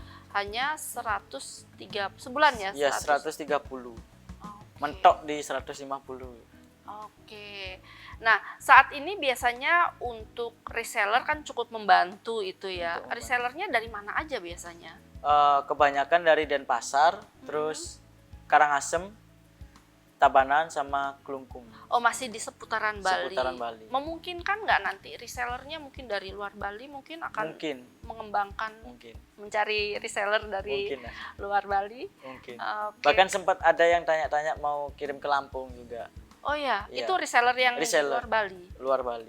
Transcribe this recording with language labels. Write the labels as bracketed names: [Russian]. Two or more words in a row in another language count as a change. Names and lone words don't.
[Indonesian] Hanya 103 sebulan ya? Iya, 130. Mentok di 150. Oke. Nah, saat ini biasanya untuk reseller kan cukup membantu itu ya. Resellernya dari mana aja biasanya? Kebanyakan dari Denpasar, terus Karangasem, Tabanan, sama Klungkung. Oh, masih di seputaran Bali. Seputaran Bali. Memungkinkan nggak nanti resellernya mungkin dari luar Bali mungkin akan mengembangkan, mencari reseller dari luar Bali? Mungkin. Okay. Bahkan sempat ada yang tanya-tanya mau kirim ke Lampung juga. Oh ya, itu reseller yang luar Bali? Luar Bali.